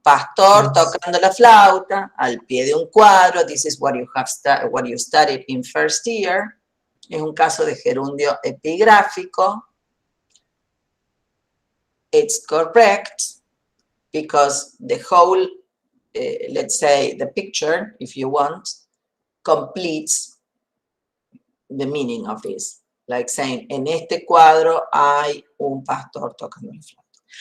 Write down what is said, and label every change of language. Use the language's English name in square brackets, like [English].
[Spanish] Pastor tocando la flauta al pie de un cuadro. [English] This is what you studied in first year. [Spanish] Es un caso de gerundio epigráfico. [English] It's correct because the whole, let's say, the picture, if you want, completes the meaning of this. Like saying, [Spanish] en este cuadro hay un pastor tocando la flauta.